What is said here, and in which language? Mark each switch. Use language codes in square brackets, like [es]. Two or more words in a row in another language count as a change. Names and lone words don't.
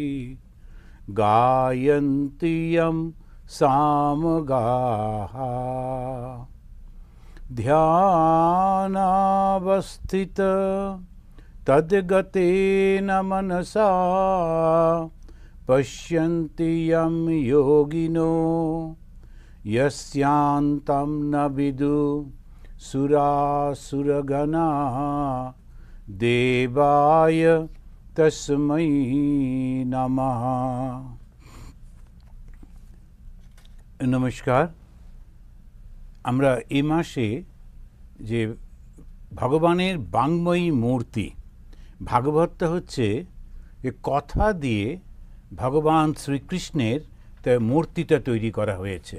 [sa] গায়ন্তি ইয়ং সামগাঃ ধ্যানাবস্থিত তদ্গতেন মনসা পশ্যন্তি ইয়ং যোগিনো यस्यान्तं न विदुः सुरासुरगणाः देवाय तस्मै नमः। [bn] নমস্কার। আমরা এই মাসে যে ভগবানের বাঙ্ময়ী মূর্তি, ভাগবতটা হচ্ছে যে কথা দিয়ে ভগবান শ্রীকৃষ্ণের তার মূর্তিটা তৈরি করা হয়েছে।